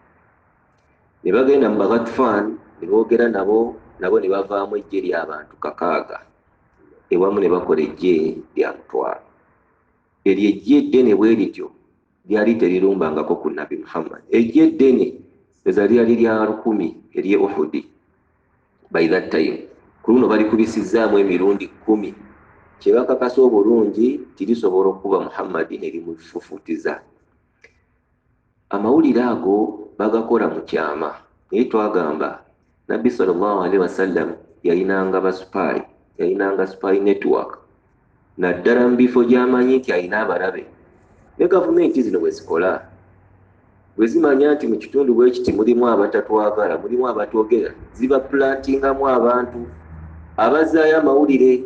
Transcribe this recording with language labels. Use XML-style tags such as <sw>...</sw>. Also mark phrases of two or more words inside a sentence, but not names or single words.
<lg>Ne bagenda mu Baghatfan ne boogera nabo ne bavaamu eggye ly'abantu 600. Ewamu ne bakola eggye lya 1,000. Eryo eggye eddene bwe lityo lyali terirumbangako ku Nabi Muhammad. Eggye eddene eza lyali lya 1000 ery'e Uhudi.</lg> <en>By that time</en> <lg>ku luno balikubisizzaamu emirundi 10, kye bakakasa obulungi tirisobola okuba Muhammad ne limufufuutiza. Amawulire ago bagakola mu kyama, naye twagamba Nabbi</lg> <ar>صلى الله عليه وسلم</ar> <lg>yayinanga basupaayi, yayinanga</lg> <en>spy network,</en> <lg>naddala mu bifo gy'amanyi nti ayina abalabe. Ne gavumenti zino bwe zikola, bwe zimanya nti mu kitundu bwe kiti mulimu abatatwagala, mulimu abatwogera, ziba plantingamu abantu abazaayo amawulire.</lg>